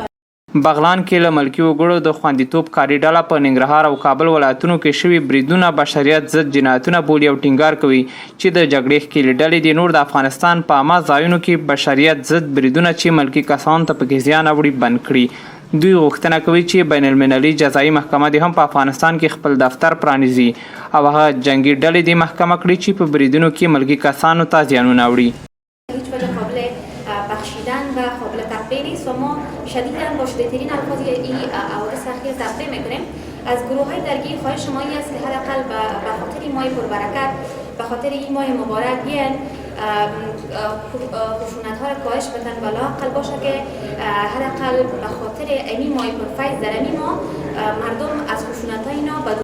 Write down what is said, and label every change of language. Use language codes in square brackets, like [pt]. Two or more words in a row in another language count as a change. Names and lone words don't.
[ps] بغلان کې له ملکي وګړو د خوندیتوب کاري ډله په ننګرهار او کابل ولایتونو کې شوي بریدونه بشریت ضد جنایتونه بولي او ټینګار کوي چې د جګړې ښکېلې ډلې د نور د افغانستان په عامه ځایونو کې بشریت ضد بریدونه چې ملکي کسانو ته پکې زیان اوړي بند کړي. دوی غوښتنه کوي چې بین المللي جزایي محکمه دې هم په افغانستان کې خپل دفتر پرانیزي او هغه جنګي ډلې دې محکمه کړي چې په بریدونو کې ملکي کسانو ته زیانونه اوړي. [fa] بخشیدن و قابل تقدیر است و ما شدیداً با شدیدترین الفاظ این حوادث اخیر تقدیر میکنیم. از گروه های درگیر خواهش ما این است که حداقل به خاطر این ماه پربرکت، به خاطر این ماه مبارک بیاین خشونت ها را کاهش بدن و لااقل باشه که حداقل به خاطر این ماه پرفیض در این ماه مردم از خشونت های اینا بدون.